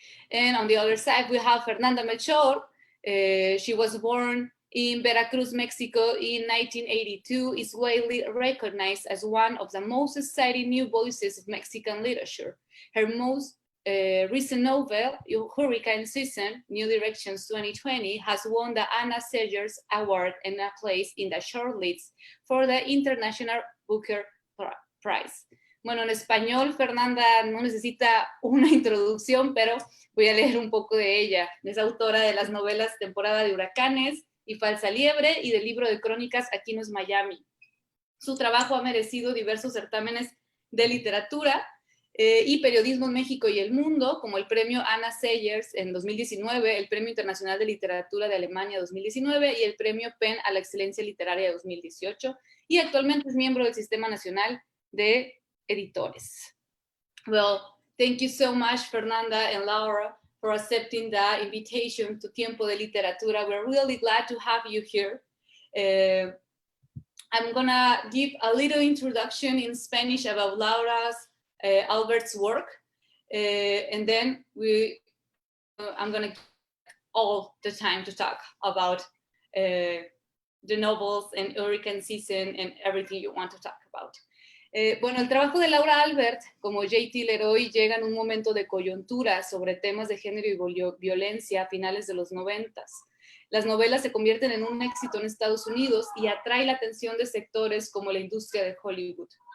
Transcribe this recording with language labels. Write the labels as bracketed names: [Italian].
[English] And on the other side, we have Fernanda Melchor. She was born in Veracruz, Mexico in 1982, is widely recognized as one of the most exciting new voices of Mexican literature. Her most recent novel, Hurricane Season, New Directions 2020, has won the Anna Segers Award and a place in the shortlist for the International Booker Prize. [Spanish] Bueno, en español, Fernanda no necesita una introducción, pero voy a leer un poco de ella. Es autora de las novelas Temporada de Huracanes y Falsa Liebre y del libro de crónicas Aquí no es Miami. Su trabajo ha merecido diversos certámenes de literatura y periodismo en México y el mundo, como el premio Anna Segers en 2019, el Premio Internacional de Literatura de Alemania 2019 y el premio PEN a la Excelencia Literaria 2018, y actualmente es miembro del Sistema Nacional de Editores. [English] Well, thank you so much, Fernanda and Laura, for accepting the invitation to Tiempo de Literatura. We're really glad to have you here. I'm gonna give a little introduction in Spanish about Laura's Albert's work, and then I'm gonna give all the time to talk about the novels and Hurricane Season and everything you want to talk about. [Spanish] Bueno, el trabajo de Laura Albert, como J.T. Leroy, llega en un momento de coyuntura sobre temas de género y violencia a finales de los 90s. Las novelas se convierten en un éxito en Estados Unidos y atrae la atención de sectores como la industria de Hollywood.